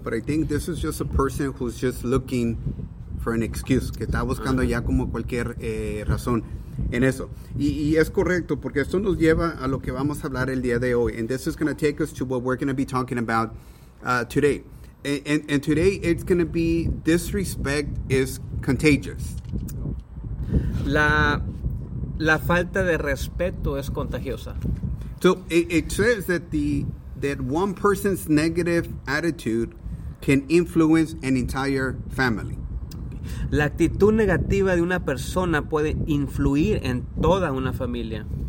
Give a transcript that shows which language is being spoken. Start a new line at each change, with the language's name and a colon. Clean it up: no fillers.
English: But I think this is just a person who's just looking for an excuse.
Spanish: Que está buscando ya como cualquier razón en eso. Y es correcto, porque esto nos lleva a lo que vamos a hablar el día de hoy.
English: And this is going to take us to what we're going to be talking about today. And today it's going to be disrespect is contagious.
Spanish: La falta de respeto es contagiosa.
English: So it says that that one person's negative attitude can influence an entire family.
Spanish: La actitud negativa de una persona puede influir en toda una familia.